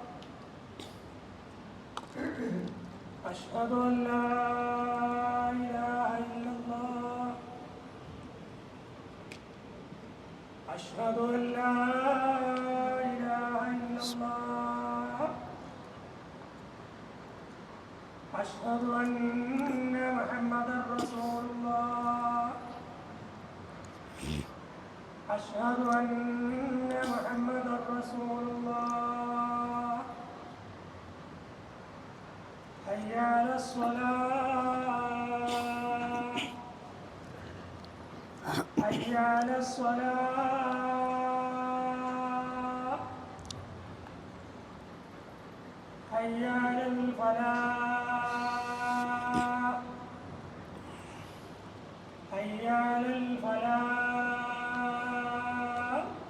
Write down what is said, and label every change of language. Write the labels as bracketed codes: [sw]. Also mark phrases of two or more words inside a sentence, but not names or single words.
[ar] أشهد أن لا إله إلا الله، أشهد أن لا إله إلا الله, أشهد أن محمدا رسول الله، أشهد أن محمدا رسول الله. حي على الصلاة، حي على الصلاة، حي على الفلاح، حي على الفلاح.